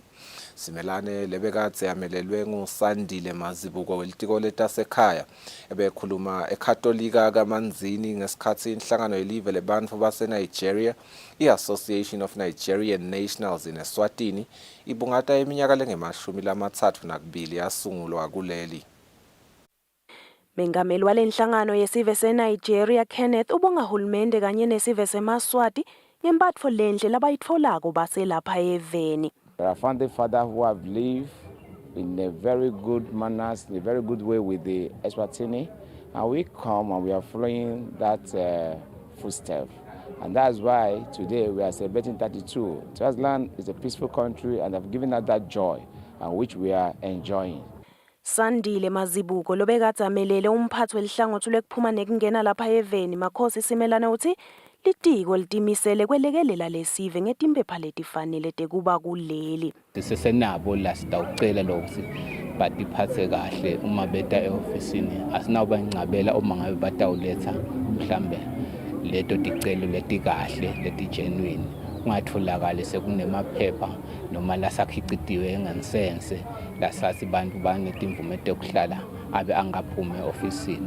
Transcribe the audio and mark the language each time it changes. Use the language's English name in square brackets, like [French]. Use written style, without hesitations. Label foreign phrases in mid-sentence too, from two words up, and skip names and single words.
[Swati] Simelane lebekadze yamelelwe nguSandile Mazibuko welitiko letasekhaya ebekhuluma eKhatolika kaManzini ngesikhathi inhlangano yelive lebantfu baseNigeria i-Association of Nigerian Nationals in Eswatini ibungata iminyaka lengama-32 yasungulwa kuleli. Mengameli walenhlangano yesive seNigeria Kenneth ubonga hulumende kanye nesive seMaswati ngemphatfo lenhle labayitfolako baselapha eveni. [English] There are founding fathers who have lived in a very good manners, in a very good way with the Eswatini, and we come and we are following that footstep. And that's why today we are celebrating 32. Swaziland is a peaceful country and have given us that joy, and which we are enjoying. [Swati] Sandile Mazibuko lobekadze amelele umphathi welihlangothi lekuphuma nekungena lapha eveni Makhosi Simelane uthi litiko litimisele kwelekelela lesive ngetimpepha letifanele tekuba kuleli. Sisenabo la sitawucela lokuthi batiphathe kahle uma beta eofisini asinawuba ngcabela uma ngabe batawuletha mhlambe leto ticelo letikahle letigenuine ungatholakala sekunemaphepha noma lasakhicitiwe enganisense lasathi bantu banetimvume tekuhlala abe angaphume eofisini.